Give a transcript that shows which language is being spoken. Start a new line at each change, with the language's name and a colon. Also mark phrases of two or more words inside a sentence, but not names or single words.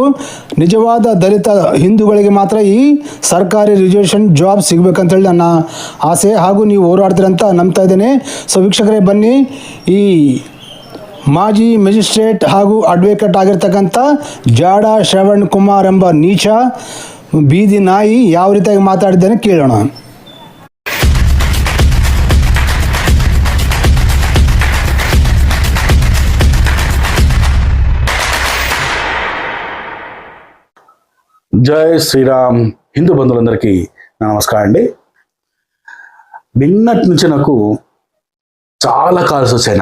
Kannada: ನಿಜವಾದ ದಲಿತ ಹಿಂದೂಗಳಿಗೆ ಮಾತ್ರ ಈ ಸರ್ಕಾರಿ
English: reservation job
Kannada: ಸಿಗಬೇಕಂತೇಳಿ ನನ್ನ ಆಸೆ, ಹಾಗೂ ನೀವು ಹೋರಾಡ್ತೀರಂತ ನಂಬ್ತಾ ಇದ್ದೇನೆ. ಸೊ ವೀಕ್ಷಕರೇ, ಬನ್ನಿ, ಈ ಮಾಜಿ ಮೆಜಿಸ್ಟ್ರೇಟ್ ಹಾಗೂ ಅಡ್ವೊಕೇಟ್ ಆಗಿರ್ತಕ್ಕಂಥ ಜಾಡ ಶ್ರವಣ್ ಕುಮಾರ್ ಎಂಬ ನೀಚ ಬೀದಿ ನಾಯಿ ಯಾವ ರೀತಿಯಾಗಿ ಮಾತಾಡಿದ್ದಾನೆ ಕೇಳೋಣ.
Telugu: జై శ్రీరామ్. హిందూ బంధువులందరికీ నా నమస్కారం అండి. నిన్నటి నుంచి నాకు చాలా కాల్స్ వచ్చాయి.